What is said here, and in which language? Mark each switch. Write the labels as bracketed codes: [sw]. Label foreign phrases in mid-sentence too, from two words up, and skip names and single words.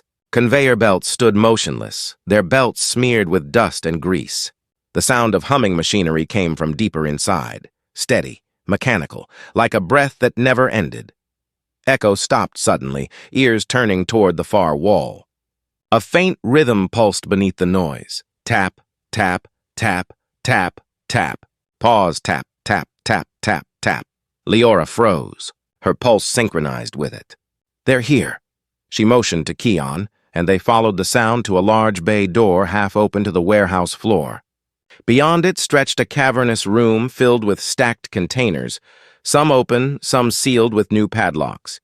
[en] Conveyor belts stood motionless, their belts smeared with dust and grease. The sound of humming machinery came from deeper inside, steady, mechanical, like a breath that never ended. Echo stopped suddenly, ears turning toward the far wall. A faint rhythm pulsed beneath the noise. Tap, tap, tap, tap, tap. Pause, tap, tap, tap, tap, tap. Liora froze, her pulse synchronized with it. "They're here." She motioned to Keon, and they followed the sound to a large bay door half open to the warehouse floor. Beyond it stretched a cavernous room filled with stacked containers, some open, some sealed with new padlocks.